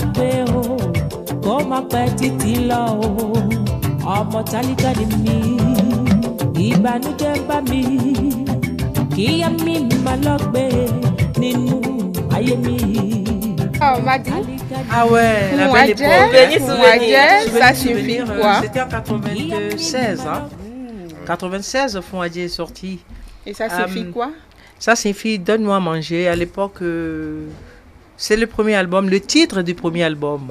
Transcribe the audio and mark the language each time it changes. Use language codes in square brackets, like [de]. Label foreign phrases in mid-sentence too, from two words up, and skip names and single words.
[yo] pe o Ko ma pe titi lo o Ọmọ tálíkà ni mi Ìbànújẹ́ bá mi Kíyà mi ma lọ gbé nínú ayé mi. [fr] Oh, Madi. Ah ouais, la belle époque. Ça signifie quoi? C'était en 96, hein. 96, Fouadier est sorti. Et ça signifie quoi? Ça signifie Donne-moi à manger. À l'époque, c'est le premier album, le titre du premier album.